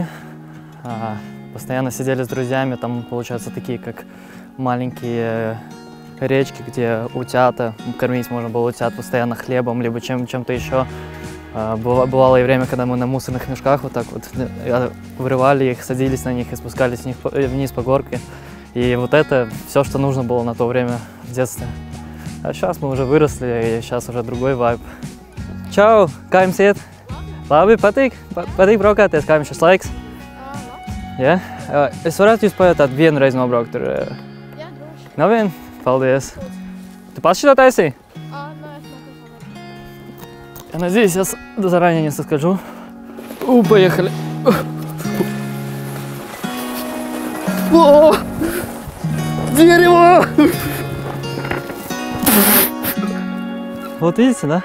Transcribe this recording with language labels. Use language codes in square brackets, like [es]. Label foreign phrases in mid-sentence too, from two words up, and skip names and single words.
[ru] Постоянно сидели с друзьями, там получаются такие, как маленькие речки, где утята, кормить можно было утят постоянно хлебом, либо чем-то еще. Бывало и время, когда мы на мусорных мешках вот так вот вырывали их, садились на них и спускались вниз по горке. И вот это все, что нужно было на то время в детстве. А сейчас мы уже выросли, и сейчас уже другой вайб. [lv] Čau, kā jums iet? Labi, patīk braukāties, kā jums šis laiks? Jā? Es varētu jūs pajautāt vienu reizi nobraukt tur? Jā, droši. Nav vien? Paldies. Tu pats šito taisīji? [ru] Я надеюсь, я заранее не соскочу. Поехали. О! Дерево! Вот видите, да?